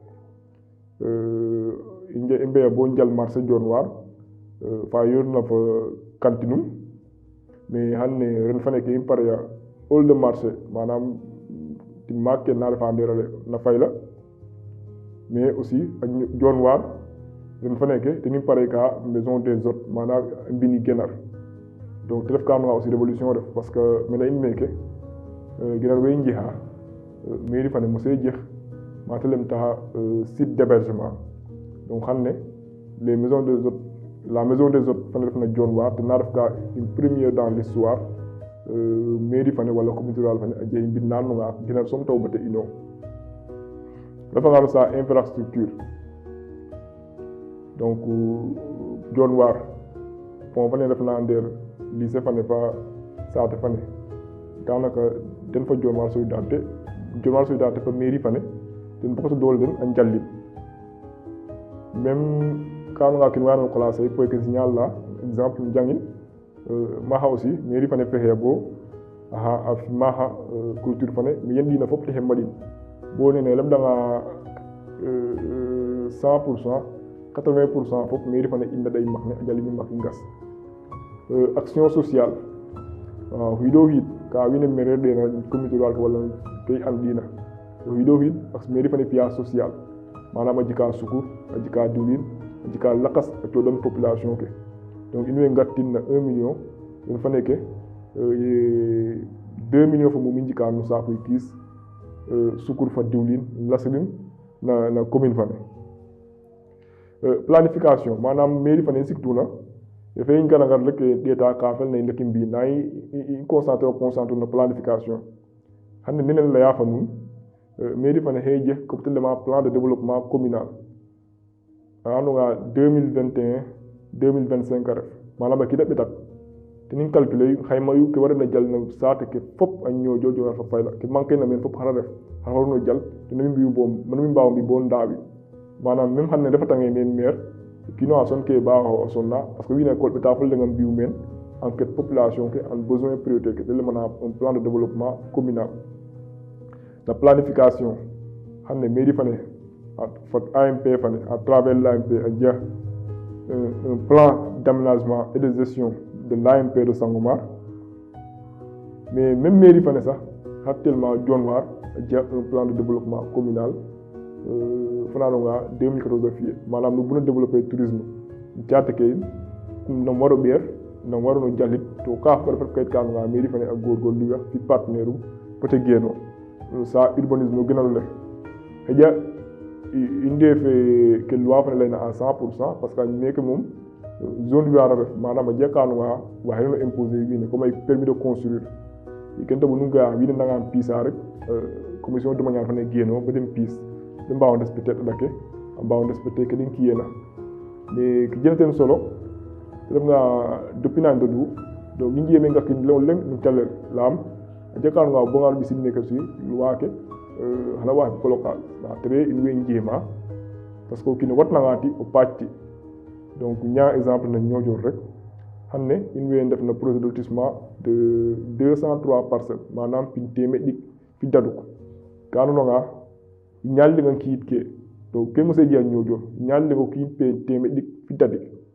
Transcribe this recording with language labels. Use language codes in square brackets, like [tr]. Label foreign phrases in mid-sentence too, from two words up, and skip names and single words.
[srr] i mbeya bo njal marché Dionewar fa yorna fa kantinum mais xan ne ren fane ke i pare'a [fr] hall de marché [srr] manam ti maak ke na refa nderale na Fayla [fr] mais aussi [srr] a Dionewar ren fane ke ten i pare ka [fr] maison des hôtes [srr] manam mbini genar donc te ref ka andonga aussi révolution ref [fr] parce que [srr] mene in meke genar we i njexa mairie fane mose jex mate lem taxa [fr] site d'hébergement donc [srr] xan ne [fr] les maisons des hôtes la maison des hôtes [srr] fane refna Dionewar ten na ref ka [fr] une première dans l'histoire [srr] mairie fane wala [fr] communauté rurale [srr] fane a jega mbin na andonga genar soom taw bate ino refanga no sa infrastructure donc Dionewar pont fane refna nder lycée fane fa saate fane danaka den fa Dionewar solidarité fa mairie fane ten foka so doole den a njalin même ka andonga kin wayano classe poy ke signal la exemple njangin maxa aussi mairie fane fexeya bo a fi maxa culture fane mais yen ɗina fop texe mbaɗin bo nene lemɗanga 100% 80% fop mairie fane i ndaɗa i max ne a jalin i max i ngas [fr] action sociale [srr] waaw xiido xiid ka wiin we maire ɗena [fr] communauté rurale [srr] ke wala ke i and'ina o xiido xiid mairie fane fi'a social manam a jika sukur a jika diwlin a jika lakas a cooɗan population ke donc in way ngartin na 1 million in fa nekke 2 millions fo mum i njika no saakuy kiis sukur fa diwlin lasilin na commune fane planification manam mairie fane surtout na dafay ngarangar rek ɗeeta ka felna i ndeki mbi nayi i concentré no planification hande nenen leya fa nun mairie fane xey jeg ko telema [fr] plan de développement communal [srr] andoga 2021 2025 a ref manam a kida ɓetak tenin calculer xayma yu ke warna jal no saate ke fop a ñojojo fa fayla ke manquer na men fop xara ref xar warno jal te nami mbiyu bo manami mbaw mbi bo ndaawi manam même xamne dafa tange men maire kino a son ke baaxo sonna [fr] parce que [srr] wine école ɓeta foldengam mbiyu men enquête population ke [fr] en besoin priorité [srr] ke tele mana [fr] un plan de développement communal la planification [srr] xamne mairie fane fot AMP fane [fr] à travers l'AMP [srr] a dia [fr] un plan d'aménagement et de gestion de l'AMP de Sangomar mais même [srr] mairie fane sax actuellement Dionewar a dia [fr] un plan de développement communal [srr] fananonga 2014 a fiye manam no buna [fr] développer tourisme [srr] jate ke no waro ɓeer no warono jallit to ka ko refat kayit kanonga mairie fane a gorgorluga fi partenaire um [fr] peut être [srr] gueno sa urbanisme o genalo le heƴa i ndefe ke loi fane layna [fr] à 100% parce que [srr] meke moom [fr] zone rurale [srr] a ref manam a jega kanonga waxirano imposer wiine comme ay [fr] permis de construire [srr] ken taɓu nu ngaya wiine ndangan piisa rek [fr] commission domaniale [srr] fane geeno bo den piis de mbawa respecter ɗaɗake a mbawa respecter ke ɗin kiyena mais ke jenaten solo te refnga depuis nane doɗu donc i njiyeme ngakkin leŋ leŋ no calel laam a jega kanonga bongal ɓisin meke si loi ke xana waax colocage nda tere in way njema [fr] parce que [srr] o kiino watnanga ti o paac donc ña exemple na Niodior rek xanne in way ndef na [fr] projet de lotissement de 203 parcelles [srr] manam pin temeɗ ɗik fi daduk ka andonanga ñallingan kiit ke to ke mose jeya Niodior ñallingo kiit pe temeɗ ɗik fi dadik